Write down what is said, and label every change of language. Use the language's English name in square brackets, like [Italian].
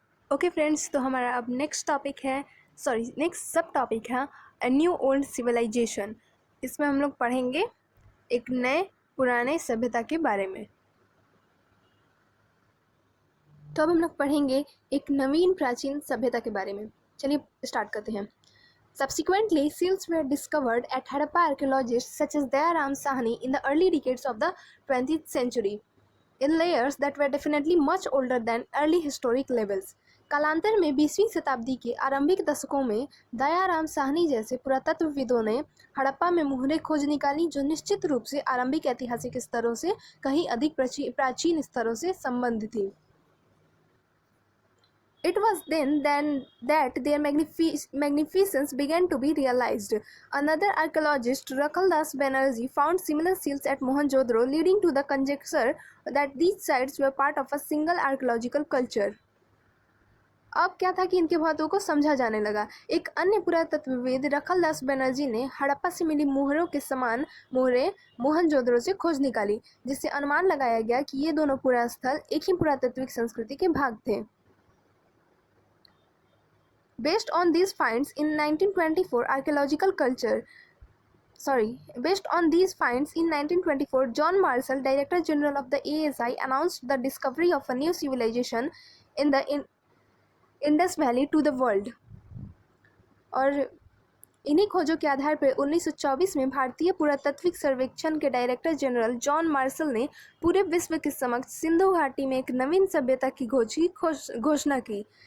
[Hindi] Okay friends, तो हमारा अब नेक्स्ट सब टॉपिक है [English] A new old civilization. [Hindi] इसमें हम लोग पढ़ेंगे एक नए पुराने सभ्यता के बारे में। तो अब हम लोग पढ़ेंगे एक नवीन प्राचीन सभ्यता के बारे में। चलिए स्टार्ट करते हैं। [English] Subsequently, seals were discovered at Harappa archaeologists such as Dayaram Sahni in the early decades of the 20th century, in layers that were definitely much older than early historic levels. [Hindi] कालांतर में 20वीं शताब्दी के आरंभिक दशकों में दयाराम साहनी जैसे पुरातत्वविदों ने हड़प्पा में मुहरें खोज निकाली जो निश्चित रूप से आरंभिक ऐतिहासिक स्तरों से कहीं अधिक प्राचीन स्तरों से संबंधित थी। [English] It was then that their magnificence began to be realized. Another archaeologist, Rakhaldas Banerjee, found similar seals at Mohenjo-daro, leading to the conjecture that these sites were part of a single archaeological culture. [Hindi] अब क्या था कि इनके महत्व को समझा जाने लगा। एक अन्य पुरातत्वविद रखलदास बनर्जी ने हड़प्पा से मिली मोहरों के समान मोहरें मोहनजोदड़ो से खोज निकाली, जिससे अनुमान लगाया गया कि ये दोनों पुरास्थल एक ही पुरातत्विक संस्कृति के भाग थे। [English] Based on these finds in 1924, John Marshall, Director General of the ASI, announced the discovery of a new civilization in the Indus valley to the world. [Hindi] और इन्हीं खोजों के आधार पर 1924 में भारतीय पुरातत्विक सर्वेक्षण के डायरेक्टर जनरल जॉन मार्शल ने पूरे विश्व के समक्ष सिंधु घाटी में एक नवीन सभ्यता की घोषणा की।